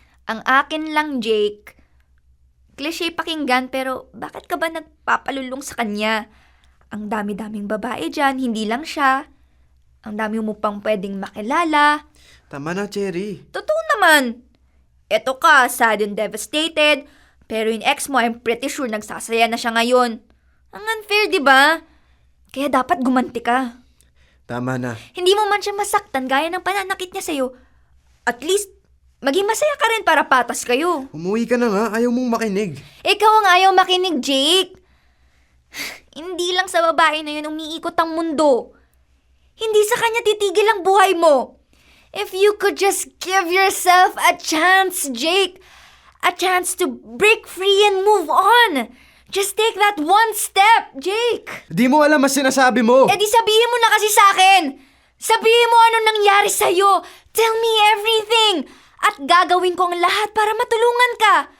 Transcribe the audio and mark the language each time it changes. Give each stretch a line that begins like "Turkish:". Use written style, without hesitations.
Filipino: Ang akin lang, Jake, cliche pakinggan pero bakit ka ba nagpapalulong sa kanya? Ang dami-daming babae dyan, hindi lang siya. Ang dami mo pang pwedeng makilala. tama na, Cherry. Totoo naman. Eto ka,
English: sad and devastated.
Filipino: Pero yung ex mo,
English: I'm pretty sure
Filipino: nagsasaya na siya ngayon. Ang unfair, di ba? Kaya dapat gumanti ka. Tama na. Hindi mo man siya masaktan gaya ng pananakit niya sa'yo. At least, maging masaya ka rin para patas kayo. Umuwi ka na nga, ayaw mong makinig. Ikaw ang ayaw makinig, Jake. Hindi lang sa babae na yun umiikot ang mundo. Hindi sa kanya titigil ang buhay mo.
English: If you could just give yourself a chance, Jake. A chance to break free and move on. Just take that one step, Jake.
Filipino: Di mo alam ang sinasabi mo. Eh di sabihin mo na kasi sa akin. Sabihin mo ano nangyari sa'yo.
English: Tell me everything.
Filipino: At gagawin ko ang lahat para matulungan ka.